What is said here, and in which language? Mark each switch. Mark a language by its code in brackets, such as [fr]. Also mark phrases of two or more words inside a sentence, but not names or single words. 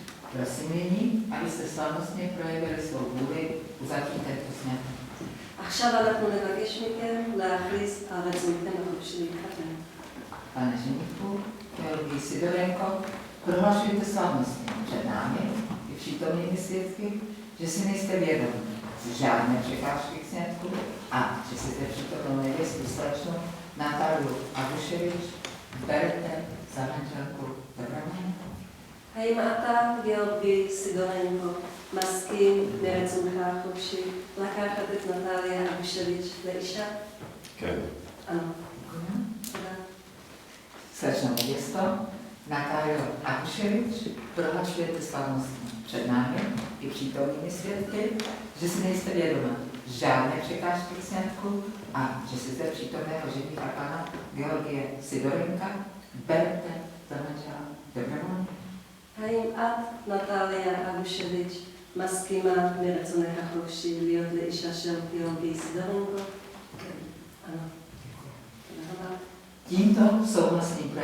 [cs] Prosím nyní, abyste slavnostně projevili svou vůli uzavřít tento sňatek. [he] עכשיו אנחנו נבקש מכם להכריז על רצונכם החופשי להתחתן. [cs] Pane ženíku, Georgii Sidorenko, prohlašujte slavnostně před námi i přítomnými svědky, že si nejste vědomi žádné překážky k sňatku a že si zde přítomnou nevěstu slečnu Natáliu Abuševič berete za manželku dobrovolně. [he] האם אתה, גיאורגי סידורנקו, מסכים מרצונך החופשי לקחת את נטליה אבושביץ' לאישה? כן. אנו. תודה. [cs] Slečna nevěsto, Natálio Abuševič, prohlašujete slavnostně před námi i přítomnými svědky, že si nejste vědoma žádné překážky k sňatku a že si zde přítomného ženícha pana Georgie Sidorenka berete za manžela dobrovolně. [he] האם את, נטליה אבושביץ', מסכימה מרצונך החופשי להיות לאישה של גיאורגי סידורנקו? כן. אנו. תודה רבה. [cs] Tímto souhlasným